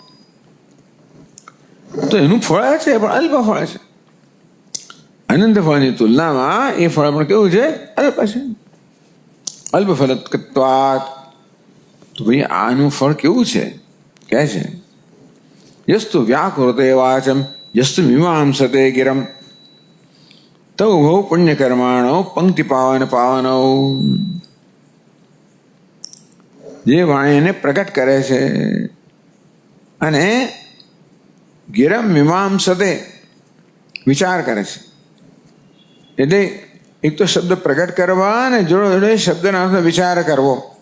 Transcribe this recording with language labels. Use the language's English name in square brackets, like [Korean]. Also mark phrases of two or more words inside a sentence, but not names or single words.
[Gujarati] તો એનું ફળ છે પણ અલ્પ ફળ છે. અનંત ફળની તુલનામાં એ ફળ પણ કેવું છે? અલ્પ છે, [Sanskrit] अल्प फलत्वात. [Gujarati] તો ભાઈ આનું ફળ કેવું છે? કહે છે [Sanskrit] यस्तु व्याकृते वाचम यस्तु मीमांसते गिरम तो वो पुण्य कर्माणो पंक्ति पावन पावनो [Gujarati] જે વાણીને પ્રગટ કરે છે અને [Sanskrit] गिरम मीमांसते [Gujarati] વિચાર કરે છે. એટલે એક તો શબ્દ પ્રગટ કરવા અને જોડે જોડે શબ્દના અર્થ વિચાર કરવો.